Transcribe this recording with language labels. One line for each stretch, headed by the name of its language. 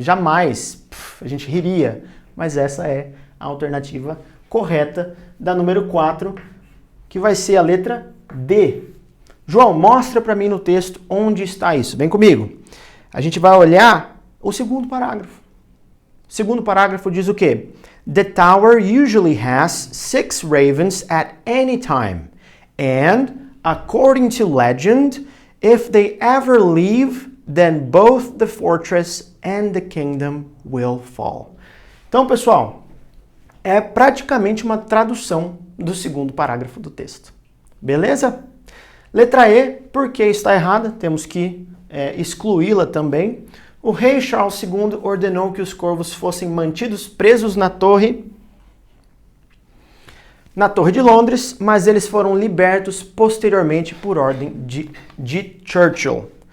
Portuguese: Jamais a gente riria. Mas essa é a alternativa correta da número 4, que vai ser a letra D. João, mostra para mim no texto onde está isso. Vem comigo. A gente vai olhar o segundo parágrafo. O segundo parágrafo diz o quê?
English: The tower usually has 6 ravens at any time, and according to legend, if they ever leave, then both the fortress and the kingdom will fall.
Portuguese: Então, pessoal, é praticamente uma tradução do segundo parágrafo do texto. Beleza? Letra E, porque está errada, temos que excluí-la também. O rei Charles II ordenou que os corvos fossem mantidos presos na Torre de Londres, mas eles foram libertos posteriormente por ordem de Churchill.